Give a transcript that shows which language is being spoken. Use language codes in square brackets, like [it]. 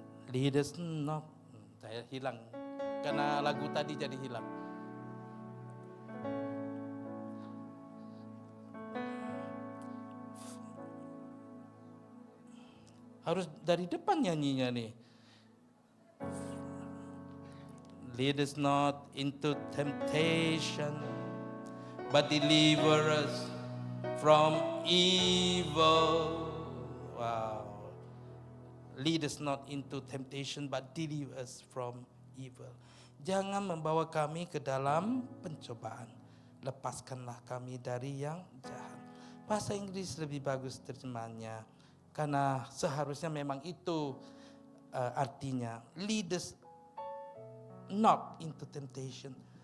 [en] Lead us not. [id] Saya hilang. Karena lagu tadi jadi hilang. Harus dari depan nyanyinya nih. [en] Lead us not into temptation, but deliver us from evil. Wow. Lead us not into temptation, but deliver us from evil. [id] Jangan membawa kami ke dalam pencobaan. Lepaskanlah kami dari yang jahat. Bahasa Inggris lebih bagus terjemahannya. Karena seharusnya memang itu artinya. [en] Lead us not into temptation.